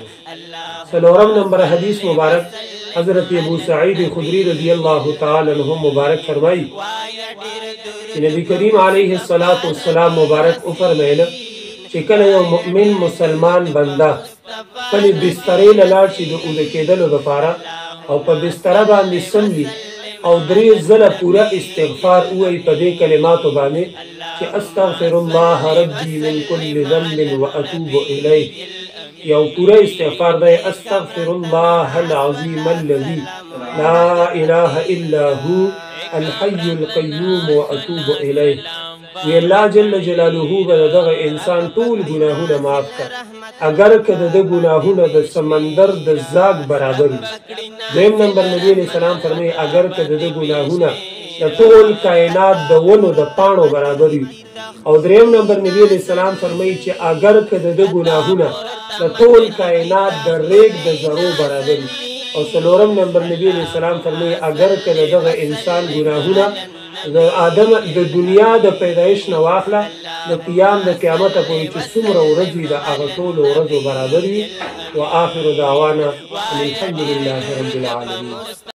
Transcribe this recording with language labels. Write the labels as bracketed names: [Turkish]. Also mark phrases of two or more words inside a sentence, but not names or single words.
[Pashto] څلورم نمبر حدیث مبارک حضرت ابو سعید خدری [Arabic] رضی الله تعالی عنہ [Pashto] مبارک فرمایي چې نبی کریم [Arabic] علیه السلام [Pashto] مبارک او فرمایله چې کله یو مؤمن مسلمان بنده خپلې بسترې له لاړ شي د اوده کېدلو لپاره او په بستره باندې سم وي او 3 ځله پوره استغفار ووایي په دې کلماتو باندې چې [Arabic] استغفر الله ربي من كل ذنب واتوب الیه، [Pashto] یو پوره استغفار دی [Arabic] استغفر الله العظیم الذي لا اله الا هو الحي القيوم واتوب الیه. [Pashto] وی الله جل جلاله به دغه انسان ټول ګناهونه معاف کړي اگر که د ګناهونه د سمندر د زاګ برابر وي. دویم نمبر نبی [Arabic] علیہ السلام [Pashto] فرمایي اگر که د ګناهونه د ټول کائنات د ونو د پاڼو برابر وي. او دریم نمبر نبی [Arabic] علیہ السلام [Pashto] فرمایي چې اگر که د ګناهونه د ټول کائنات د ریګ د ذرو برابر وي. او څلورم نمبر نبی [Arabic] علیہ السلام [Pashto] فرمایي اگر که دغه انسان ګناهونه د آدم د دنیا د پیدایش نه واخله د قیام د قیامته پورې چې څومره ورځې د هغه ټولو ورځو برابر وي. [Arabic] واخر دعوانا ان الحمد لله رب العالمین.